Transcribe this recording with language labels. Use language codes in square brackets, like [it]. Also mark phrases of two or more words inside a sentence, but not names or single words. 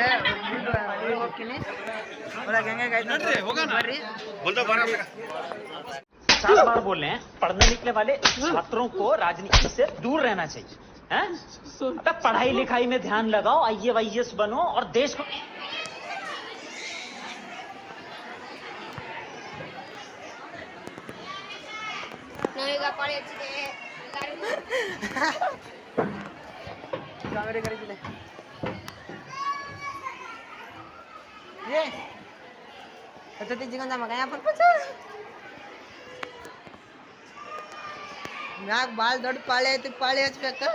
[kn] ಒಳಗೆ ಹೋಗ್ತೀನಿ. ಒಳಗೆ ಹೆಂಗಾಯ್ತು ಬರ್ರಿ. [hi] 7 बार बोल रहे हैं पढ़ने निकले वाले छात्रों को राजनीति से दूर रहना चाहिए हैं? तब पढ़ाई लिखाई में ध्यान लगाओ, IAS बनो और देश को [kn] ಕಾಮಿಡಿ ಕರೀತಿದೆ. ಮಗ ಮ್ಯಾಗ ಭಾಳ ದೊಡ್ಡ ಪಾಳಿ ಐತಿ. ಪಾಳಿ ಹಚ್ಬೇಕು.